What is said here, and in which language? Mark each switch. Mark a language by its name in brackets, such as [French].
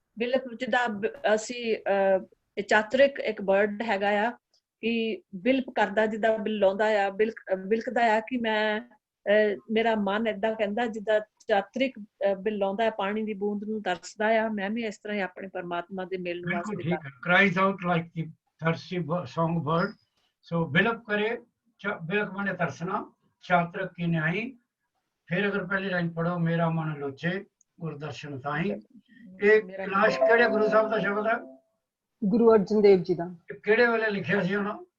[Punjabi] ਬਿਲਪ ਜਿੱਦਾਂ ਅਸੀਂ ਚਾਤਰਿਕ ਇੱਕ ਵਰਡ ਹੈਗਾ ਆ ਕਿ ਬਿਲਪ ਕਰਦਾ, ਜਿੱਦਾਂ ਬਿਲਾਉਂਦਾ ਆ, ਬਿਲਕਦਾ ਆ ਕਿ ਮੈਂ ਮੇਰਾ ਮਨ ਏਦਾਂ ਕਹਿੰਦਾ ਜਿੱਦਾਂ ਚਾਤਰਿਕ ਬਿਲਾਉਂਦਾ ਪਾਣੀ ਦੀ ਬੂੰਦ ਨੂੰ ਤਰਸਦਾ ਆ। ਮੈਂ ਵੀ ਇਸ ਤਰ੍ਹਾਂ ਹੀ ਆਪਣੇ ਪਰਮਾਤਮਾ ਦੇ ਮਿਲਣ ਬਿਲਕੁਲ ਵਾਸਤੇ ਠੀਕ ਹੈ। [English] cries out like the thirsty song bird. [Punjabi] so ਬਿਲਪ ਕਰੇ ਬਿਲਕ ਮਾਨੇ ਤਰਸਣਾ, ਚਾਤਰਕ ਕੀ ਨਿਆਈ। ਫਿਰ ਅਗਰ ਪਹਿਲੀ ਲਾਈਨ ਪੜੋ, ਮੇਰਾ ਮਨ ਲੋਚੇ ਗੁਰਦਰਸ਼ਨ ਤਾਈ। ਇਹ ਕੈਲਾਸ਼ ਕਿਹੜੇ ਗੁਰੂ ਸਾਹਿਬ ਦਾ ਸ਼ਬਦ ਹੈ? ਗੁਰੂ ਅਰਜਨ ਦੇਵ ਜੀ ਦਾ। ਕਿਹੜੇ ਵੇਲੇ ਲਿਖਿਆ ਸੀ ਉਹਨਾਂ?